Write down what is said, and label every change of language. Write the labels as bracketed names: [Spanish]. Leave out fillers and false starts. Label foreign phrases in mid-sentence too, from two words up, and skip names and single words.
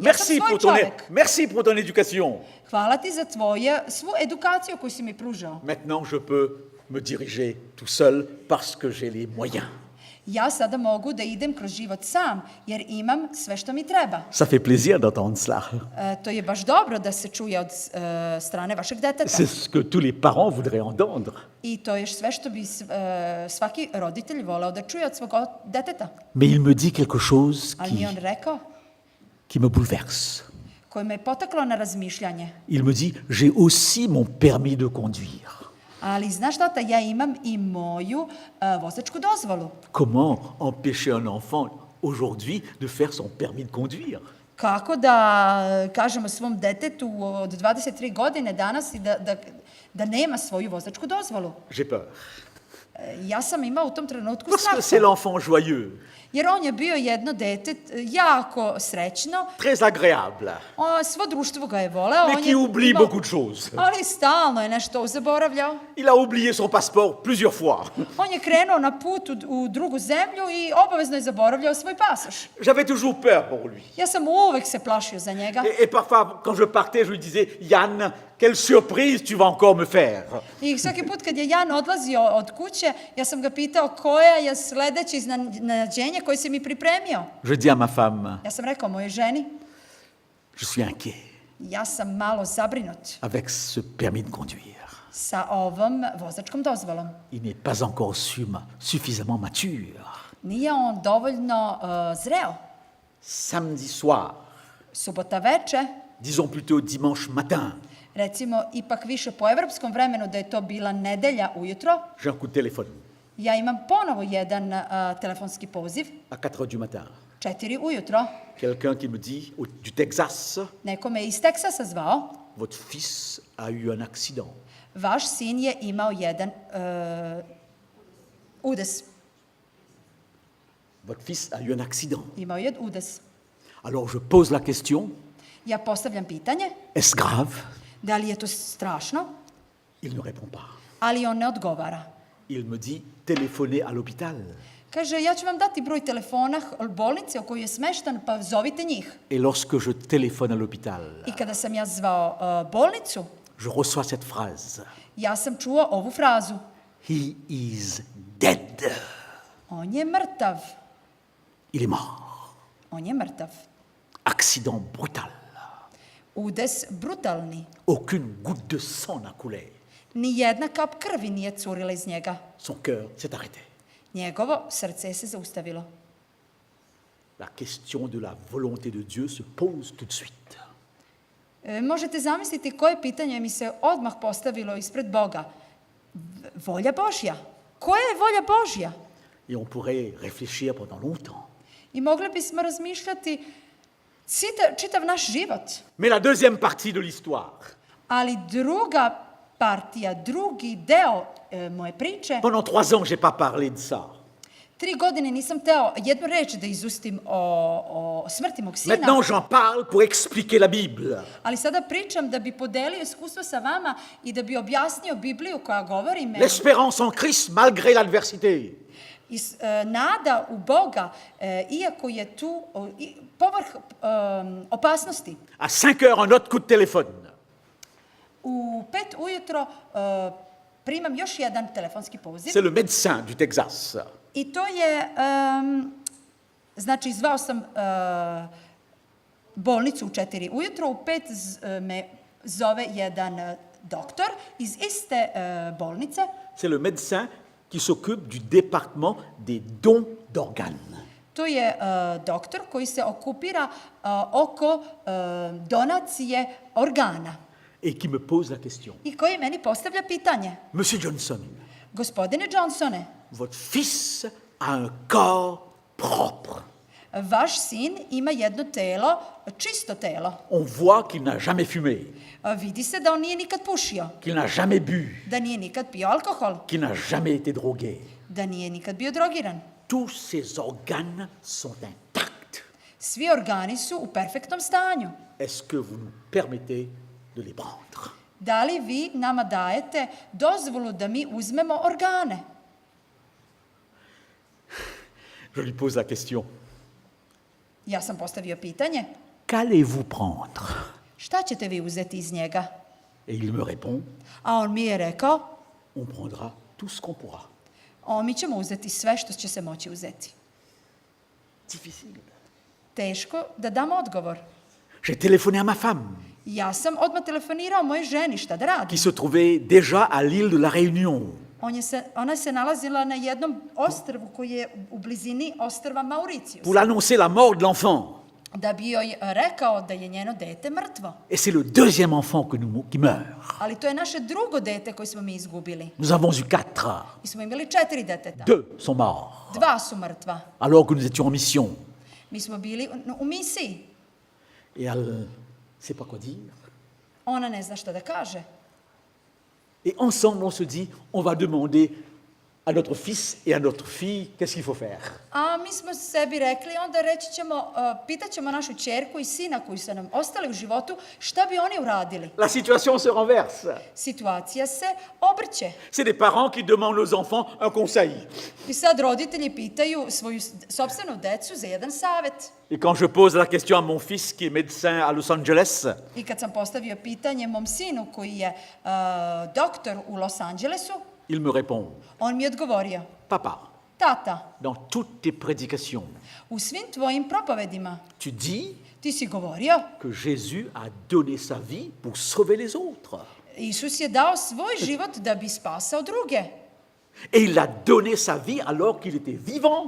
[French] Merci [Serbian] tvoj [French] pour ton, [Serbian] čovek. [French] merci pour ton éducation. [Serbian] Hvala ti za svu edukaciju koju si mi pružao. [French] Maintenant, je peux me diriger tout seul parce que j'ai les moyens. [Serbian] Ja sada mogu da idem kroz život sam, jer imam sve što mi treba. [French] Ça fait plaisir d'entendre cela. [Serbian] To je baš dobro da se čuje od strane vašeg deteta. [French] C'est ce que tous les parents voudraient entendre. [Serbian] I to je sve što bi svaki roditelj voleo da čuje od svog deteta. [French] Mais il me dit quelque chose [Serbian] Ali mi je on rekao, [French] qui me bouleverse. [Serbian] koji me je potaklo na razmišljanje. [French] Il me dit, j'ai aussi mon permis de conduire. [Serbian] Ali znaš šta, ja imam i moju vozačku dozvolu. [French] Comment empêcher un enfant aujourd'hui de faire son permis de conduire? [Serbian] Kako da kažemo svom detetu od 23 godine danas i da nema svoju vozačku dozvolu? [French] J'ai peur. [Serbian] Ja sam imao u tom trenutku [French] Parce que c'est [Serbian] strah. [French] l'enfant joyeux, [Serbian] Jer on je bio jedno dete jako srećno, [French] très agréable, [Serbian] svo društvo ga je voleo. [French] mais [Serbian] on [French] qui [Serbian] je [French] oublie [Serbian] imao- [French] beaucoup de choses. [Serbian] Ali stalno je nešto zaboravljao. [French] Il a oublié son passeport plusieurs fois. [Serbian] On je krenuo na put u drugu zemlju i obavezno je zaboravljao svoj pasoš. [French] J'avais toujours peur pour lui. [Serbian] Ja sam uvek se plašio za njega. [French] Et parfois, quand je partais, je lui disais, Yann, quelle surprise tu vas encore me faire. [Serbian] I svaki put kad je Jan odlazio od kuće, ja sam ga pitao koja je sledeće iznenađenje koje si mi pripremio. [French] Je dis à ma femme, [Serbian] Ja sam rekao mojoj ženi, [French] je suis inquiet [Serbian] ja sam malo zabrinut [French] avec ce permis de conduire. [Serbian] sa ovom vozačkom dozvolom. [French] Il n'est pas encore suffisamment mature. [Serbian] Nije on dovoljno zreo. [French] Samedi soir, [Serbian] Subota veče, [French] disons plutôt dimanche matin, [Serbian] recimo ipak više po evropskom vremenu da je to bila nedelja ujutro, [French] j'ai un coup de téléphone [Serbian] ja imam ponovo jedan telefonski poziv, [French] à 4 heures du matin. [Serbian] 4 ujutro. [French] Quelqu'un qui me dit, du Texas, [Serbian] Neko me iz Teksasa zvao. [French] votre fils a eu un accident. [Serbian] Vaš sin je imao jedan udes. [French] Votre fils a eu un accident. [Serbian] Imao je udes. [French] Alors je pose la question, [Serbian] Ja postavljam pitanje, [French] est-ce grave? [Serbian] da li je to strašno, [French] Il ne répond pas. [Serbian] ali on ne odgovara. [French] Il me dit, téléphonez à l'hôpital. [Serbian] Kaže, ja ću vam dati broj telefona bolnice u kojoj je smeštan, pa zovite njih. [French] Et lorsque je téléphone à l'hôpital, [Serbian] I kada sam ja zvao bolnicu, [French] je reçois cette phrase. [Serbian] ja sam čuo ovu frazu. [English] He is dead. [Serbian] On je mrtav. [French] Il est mort. [Serbian] On je mrtav. [French] Accident brutal. [Serbian] Udes brutalni. [French] Aucune goutte de sang n'a coulé. [Serbian] Ni jedna kap krvi nije curila iz njega. [French] Son cœur s'est arrêté. [Serbian] Njegovo srce se zaustavilo. [French] La question de la volonté de Dieu se pose tout de suite. [Serbian] Možete zamisliti koje pitanje mi se odmah postavilo ispred Boga. Volja Božja. Koja je volja Božja? [French] Et on pourrait réfléchir pendant longtemps. [Serbian] I mogli bismo razmišljati čitav naš život. [French] Mais la deuxième partie de l'histoire, [Serbian] Ali druga partija, drugi deo moje priče, [French] pendant 3 ans, je n'ai pas parlé de ça. [Serbian] 3 godine nisam teo jednu reč da izustim o smrti mog sina. [French] Maintenant, j'en parle pour expliquer la Bible. [Serbian] Ali sada pričam da bi podelio iskustvo sa vama i da bi objasnio Bibliju koja govori me. [French] L'espérance en Christ malgré l'adversité. [Serbian] Nada u Boga, iako je tu povrh opasnosti. [French] À 5 heures, un autre coup de téléphone. [Serbian] U 5 ujutro primam još jedan telefonski poziv. [French] C'est le médecin du Texas. [Serbian] I to je, znači zvao sam bolnicu u 4 ujutro, u 5 me zove jedan doktor iz iste bolnice. [French] C'est le médecin qui s'occupe du département des dons d'organes. [Serbian] To je doktor koji se okupira oko donacije organa. [French] Et qui me pose la question. [Serbian] I koji meni postavlja pitanje. [French] Monsieur Johnson, [Serbian] Gospodine Johnsone, [French] votre fils a un corps propre. [Serbian] vaš sin ima jedno telo, čisto telo. [French] On voit qu'il n'a jamais fumé, [Serbian] Vidi se da on nije nikad pušio, [French] qu'il n'a jamais bu, [Serbian] da nije nikad pio alkohol, [French] qu'il n'a jamais été drogué. [Serbian] da nije nikad bio drogiran. [French] Tous ses organes sont intacts. [Serbian] Svi organi su u perfektnom stanju. [French] Est-ce que vous nous permettez de les prendre? [Serbian] Da li vi nama dajete dozvolu da mi uzmemo organe? [French] Je lui pose la question. [Serbian] Ja sam postavio pitanje, [French] Qu'allez-vous prendre? [Serbian] šta ćete vi uzeti iz njega? [French] Et il me répond, [Serbian] A on mi je rekao, [French] on prendra tout ce qu'on pourra. [Serbian] mi ćemo uzeti sve što će se moći uzeti. [French] Difficile. [Serbian] Teško da dam odgovor. [French] J'ai téléphoné à ma femme, [Serbian] Ja sam odmah telefonirao mojoj ženi šta da radi. [French] qui se trouvait déjà à l'île de la Réunion. [Serbian] Ona se nalazila na jednom ostrvu koji je u blizini ostrva Mauricius. [French] Pour l'annoncer la mort de l'enfant. [Serbian] Da bi joj rekao da je njeno dete mrtvo. [French] Et c'est le deuxième enfant qui meurt. [Serbian] Ali to je naše drugo dete koje smo mi izgubili. [French] Nous avons eu 4. [Serbian] Mi smo imali 4 deteta. [French] 2 sont morts. [Serbian] 2 su mrtva. [French] Alors que nous étions en mission. [Serbian] Mi smo bili u misiji. [French] Et elle ne sait pas quoi dire. [Serbian] Ona ne zna šta da kaže. [French] Et ensemble, on se dit, on va demander à notre fils et à notre fille qu'est-ce qu'il faut faire. [Serbian] A mi smo sebi rekli, onda reći ćemo, pitat ćemo našu ćerku i sina koji su nam ostali u životu, šta bi oni uradili. [French] La situation se renverse. [Serbian] Situacija se obrće. [French] C'est des parents qui demandent aux enfants un conseil. [Serbian] I sad roditelji pitaju svoju sopstvenu decu za jedan savet. [French] Et quand je pose la question à mon fils qui est médecin à Los Angeles, [Serbian] I kad sam postavio pitanje mom sinu koji je doktor u Los Angelesu, [French] il me répond, [Serbian] on mi je odgovorio, [French] papa, [Serbian] tata, [French] dans toutes tes prédications, [Serbian] u svim tvojim propovedima [French] tu dis [Serbian] ti si govorio, [French] que Jésus a donné sa vie pour sauver les autres. [Serbian] Isus je dao svoj život da bi spasao druge. [French] Et il a donné sa vie alors qu'il était vivant.